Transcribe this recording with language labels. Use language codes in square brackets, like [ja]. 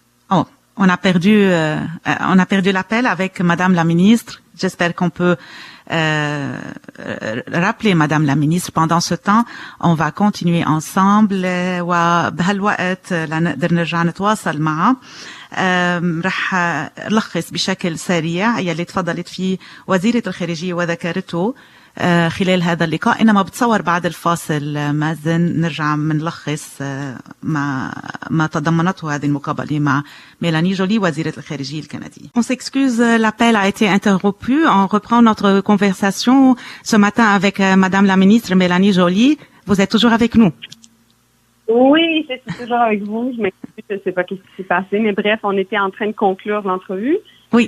[fr] Oh, on a perdu l'appel avec Madame la ministre. J'espère qu'on peut rappeler Madame la ministre. Pendant ce temps, on va continuer ensemble [ar] وبهالوقت لنقدر نرجع نتواصل معها. رح ألخص بشكل سريع يلي تفضلت فيه وزيرة الخارجية وذكرته خلال هذا اللقاء. إنما بتصور بعد الفاصل مازن نرجع منلخص ما تضمنته هذه المقابلة مع ميلاني جولي وزيرة الخارجية الكندية. [fr] On s'excuse, l'appel a été interrompu. On reprend notre conversation ce matin avec Madame la ministre Mélanie Joly. Vous êtes toujours avec nous? Oui, je suis toujours avec vous. Je m'excuse, je ne sais pas ce qui s'est passé, mais bref, on était en train de conclure l'entrevue. Oui.